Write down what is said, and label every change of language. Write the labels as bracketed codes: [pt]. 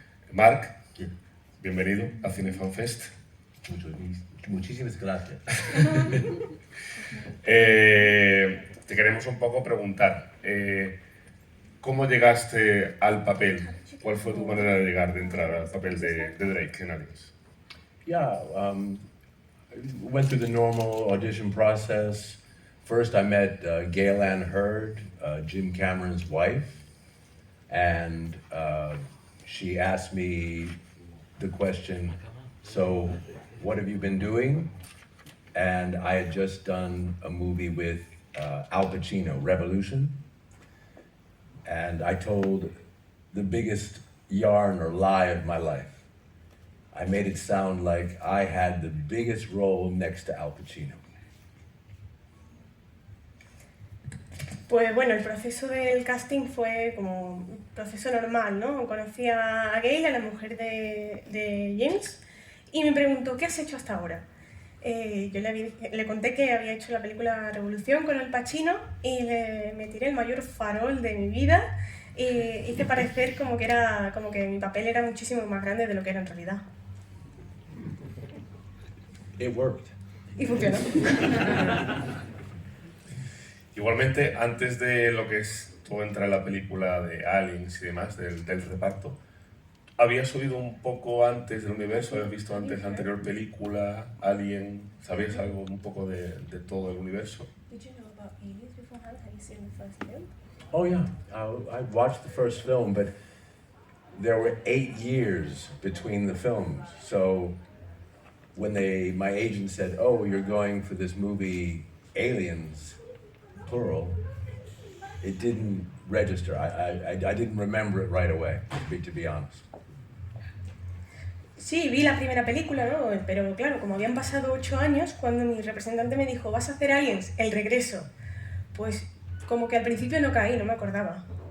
[es] Mark, bienvenido a Cinefan Fest. Muchísimas gracias. Te queremos un poco preguntar, ¿cómo llegaste al papel? ¿Cuál fue tu manera de llegar, de entrar al papel de Drake en Aliens? [en] Yeah, went through the normal audition process. First, I met Gail Ann Hurd, Jim Cameron's wife, and she asked me the question, so what have you been doing? And I had just done a movie with Al Pacino, Revolution, and I told the biggest yarn or lie of my life. I made it sound like I had the biggest role next to Al Pacino. [es] Pues bueno, el proceso del casting fue como un proceso normal, ¿no? Conocí a Gail, a la mujer de James, y me preguntó, ¿qué has hecho hasta ahora? Yo le conté que había hecho la película Revolución con Al Pacino y me tiré el mayor farol de mi vida y hice parecer como que mi papel era muchísimo más grande de lo que era en realidad. [en] It worked. [es] Y funcionó. Igualmente, antes de lo que es todo entrar en la película de Aliens y demás, del reparto, ¿habías oído un poco antes del universo? ¿Habías visto antes la anterior película, Alien? ¿Sabías algo un poco de todo el universo? [en] Did you know about Aliens beforehand? Have you seen the first film? Oh yeah, I watched the first film, but there were 8 years between the films. So when my agent said, "Oh, you're going for this movie, Aliens," plural, it didn't register. I didn't remember it right away, to be honest. [es] Sí, vi la primera película, ¿no? Pero claro, como habían pasado 8 años, cuando mi representante me dijo, vas a hacer Aliens, el regreso, pues como que al principio no caí, no me acordaba.